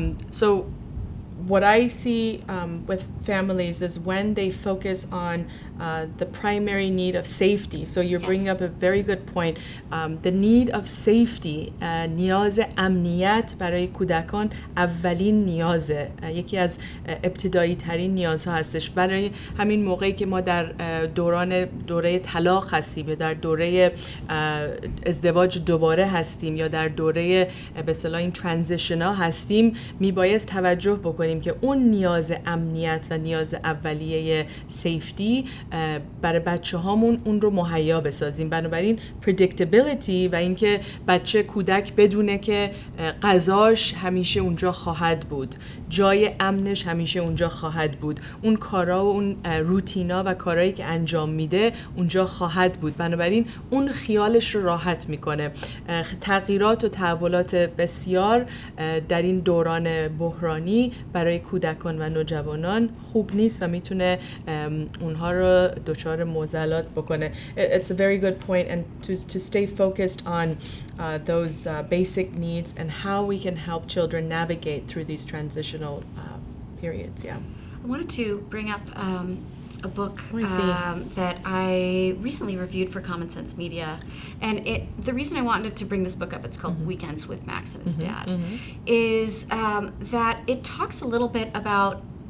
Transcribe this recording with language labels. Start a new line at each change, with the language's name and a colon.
English: So what I see with families is when they focus on the primary need of safety. So you're bringing up a very good point. The need of safety,
Persian: نیاز امنیت برای کودکان اولین نیازه. یکی از ابتدایی ترین نیازها هستش. برای همین موقعی که ما در دوره طلاق هستیم یا در دوره ازدواج دوباره هستیم یا در دوره به اصطلاح این ترانزیشن ها هستیم، میبایست توجه بکنیم که اون نیاز امنیت و نیاز اولیه سیفتی برای بچه هامون اون رو مهیا بسازیم. بنابراین predictability و اینکه کودک بدونه که غذاش همیشه اونجا خواهد بود، جای امنش همیشه اونجا خواهد بود، اون کارا و اون روتینا و کارهایی که انجام میده اونجا خواهد بود. بنابراین اون خیالش رو راحت میکنه. تغییرات و تحولات بسیار در این دوران بحرانی برای کودکان و نوجوانان خوب نیست و میتونه اونها رو دچار معضلات بکنه.
English: It's a very good point, and to stay focused on those basic needs and how we can help children navigate through these transitional periods. I wanted to bring up a book that I recently reviewed for Common Sense Media, and the reason I wanted to bring this book up, it's called Weekends with Max and his dad, is that it talks a little bit about